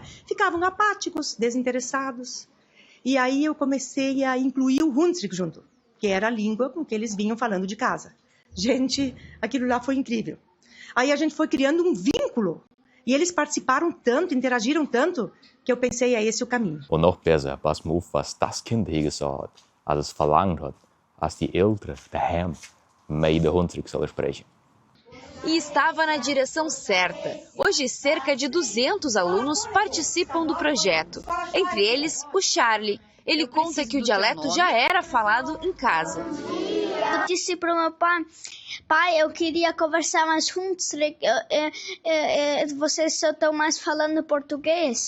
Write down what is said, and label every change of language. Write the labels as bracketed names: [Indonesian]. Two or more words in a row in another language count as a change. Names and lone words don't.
[Portuguese] Ficavam apáticos, desinteressados. E aí eu comecei a incluir o Hunsrück junto, que era a língua com que eles vinham falando de casa. Gente, aquilo lá foi incrível. Aí a gente foi criando um vínculo. E eles participaram tanto, interagiram tanto, que eu pensei, é esse o caminho. [Hunsrik] Und noch besser, pass mal auf, was das Kind hier gesagt hat, als es verlangt hat, als die Eltern daheim mehr den Hunsrück sollen sprechen. [Portuguese] E estava na direção certa. Hoje, cerca de 200 alunos participam do projeto. Entre eles, o Charlie. Ele conta que o dialeto já era falado em casa. Eu disse para o meu pai, eu queria conversar mais Hunsrück, vocês só estão mais falando português.